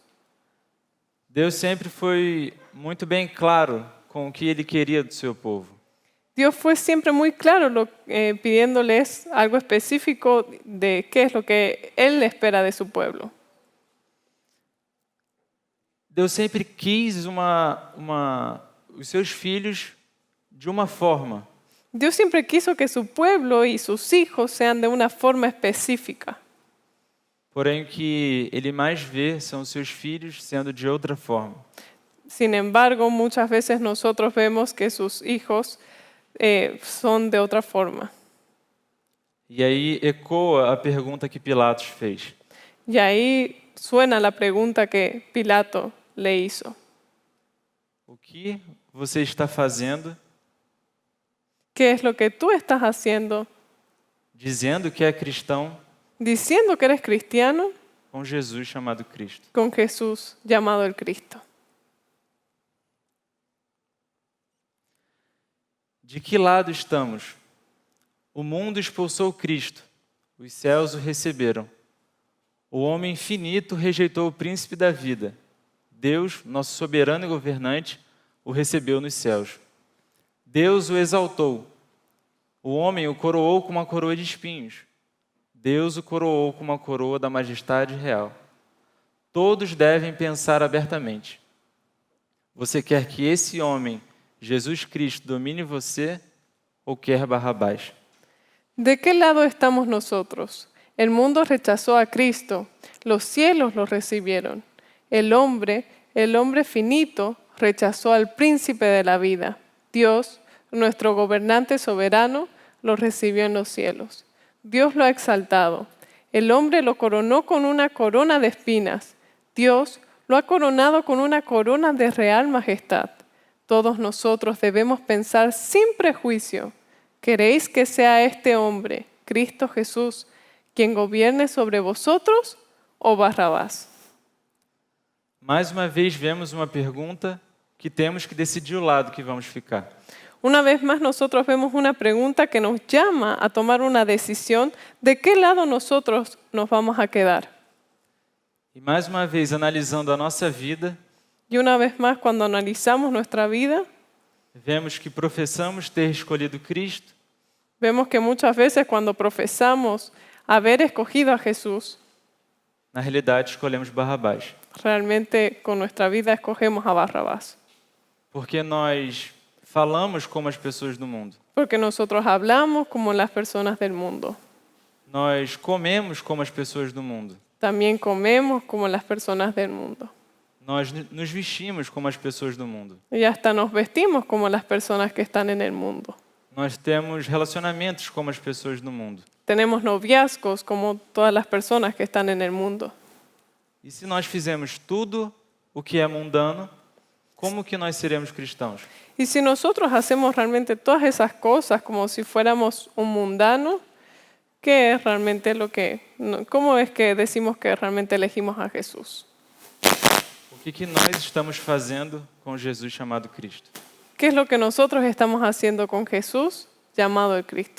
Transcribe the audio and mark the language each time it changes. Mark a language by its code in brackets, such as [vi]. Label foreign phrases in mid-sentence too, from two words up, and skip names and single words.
[pt] Deus sempre foi muito bem claro com o que Ele queria do seu povo. [es] Dios fue siempre muy claro pidiéndoles algo específico de qué es lo que Él espera de su pueblo. [pt] Deus sempre quis os seus filhos de uma forma. [es] Dios siempre quiso que su pueblo y sus hijos sean de una forma específica. [pt] Porém, o que Ele mais vê são os seus filhos sendo de outra forma. [es] Sin embargo, muchas veces nosotros vemos que sus hijos son de otra forma. [pt] E aí ecoa a pergunta que Pilatos fez. [es] Y ahí suena la pregunta que Pilato le hizo. [pt] O que você está fazendo [es] ¿Qué es lo que tú estás haciendo [pt] dizendo que é cristão [es] diciendo que eres cristiano [pt] com Jesus chamado Cristo? [es] con Jesús llamado el Cristo? [pt] De que lado estamos? O mundo expulsou Cristo, os céus o receberam. O homem infinito rejeitou o príncipe da vida. Deus, nosso soberano e governante, o recebeu nos céus. Deus o exaltou O homem o coroou com uma coroa de espinhos. Deus o coroou com uma coroa da majestade real. Todos devem pensar abertamente. Você quer que esse homem, Jesus Cristo, domine você ou quer Barrabás? [es] ¿De qué lado estamos nosotros? El mundo rechazó a Cristo, los cielos lo recibieron. El hombre finito, rechazó al príncipe de la vida. Dios, nuestro gobernante soberano, lo recibió en los cielos. Dios lo ha exaltado. El hombre lo coronó con una corona de espinas. Dios lo ha coronado con una corona de real majestad. Todos nosotros debemos pensar sin prejuicio. ¿Queréis que sea este hombre, Cristo Jesús, quien gobierne sobre vosotros o Barrabás? [pt] Mais uma vez vemos uma pergunta que temos que decidir o lado que vamos ficar. [es] Una vez más nosotros vemos una pregunta que nos llama a tomar una decisión de qué lado nosotros nos vamos a quedar. [pt] E mais uma vez, analisando a nossa vida, [es] Y una vez más cuando analizamos nuestra vida, [pt] vemos que professamos ter escolhido Cristo, [es] vemos que muchas veces cuando profesamos haber escogido a Jesús, [pt] na realidade escolhemos Barrabás. [es] realmente con nuestra vida escogemos a Barrabás. [pt] Porque nós falamos como as pessoas do mundo. [es] Porque nosotros hablamos como las personas del mundo. [pt] Nós comemos como as pessoas do mundo. [es] También comemos como las personas del mundo. [pt] Nós nos vestimos como as pessoas do mundo. [es] Y hasta nos vestimos como las personas que están en el mundo. [pt] Nós temos relacionamentos como as pessoas do mundo. [es] Tenemos noviazgos como todas las personas que están en el mundo. [pt] E se nós fizermos tudo o que é mundano, como que nós seremos cristãos? [es] Y si nosotros hacemos realmente todas esas cosas como si fuéramos un mundano, ¿qué es realmente cómo es que decimos que realmente elegimos a Jesús? [pt] O que nós estamos fazendo com Jesus chamado Cristo? [es] ¿Qué es lo que nosotros estamos haciendo con Jesús llamado el Cristo?